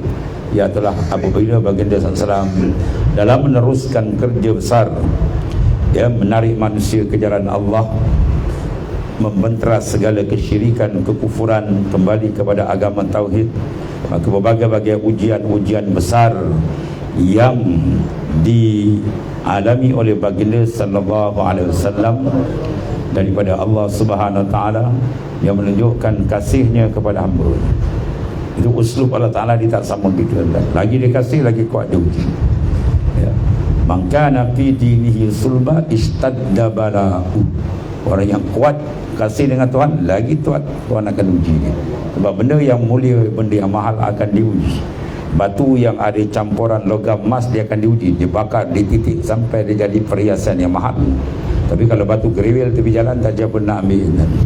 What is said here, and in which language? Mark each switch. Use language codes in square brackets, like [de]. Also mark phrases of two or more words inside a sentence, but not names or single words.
[ms] Ya, telah apabila baginda SAW dalam meneruskan kerja besar, ya, menarik manusia ke jalan Allah, membenteras segala kesyirikan, kekufuran, kembali kepada agama tauhid, maka berbagai-bagai ujian-ujian besar yang dialami oleh baginda [ar] sallallahu alaihi wasallam [ms] daripada Allah [ar] Subhanahu wa taala [ms] yang menunjukkan kasihnya kepada hamba. Itu [ar] uslub Allah taala, [ms] dia tak sama kita. Lagi dia kasih, lagi kuat dia uji. Ya. [ar] Man kana fi dinihi sulba istadda bala'u. [ms] Orang yang kuat kasih dengan Tuhan, lagi Tuhan akan uji dia. Sebab benda yang mulia, benda yang mahal akan diuji. Batu yang ada campuran logam emas, dia akan diuji, dibakar, dititik sampai dia jadi perhiasan yang mahal. Tapi kalau batu geriwil tepi jalan, tak siapa nak ambil.